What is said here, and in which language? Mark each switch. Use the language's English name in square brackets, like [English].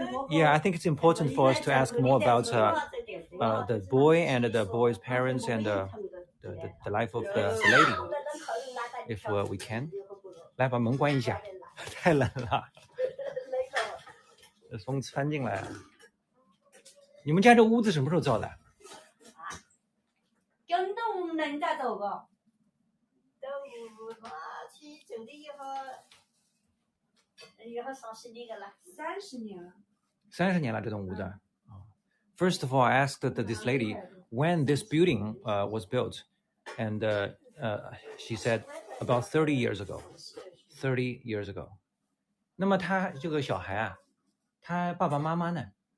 [English] Yeah, I think it's important for us to ask more about the boy and the boy's parents and the life of the lady, if we can. [Chinese] 来，把门关一下，太冷了，风窜进来了。你们家这屋子什么时候造的？跟着我们人家走过。 30年了。 30年了，这栋屋子。 [English] First of all, I asked this lady when this building was built, and she said about 30 years ago. 30 years ago. [Chinese] 那么他这个小孩啊，他爸爸妈妈呢？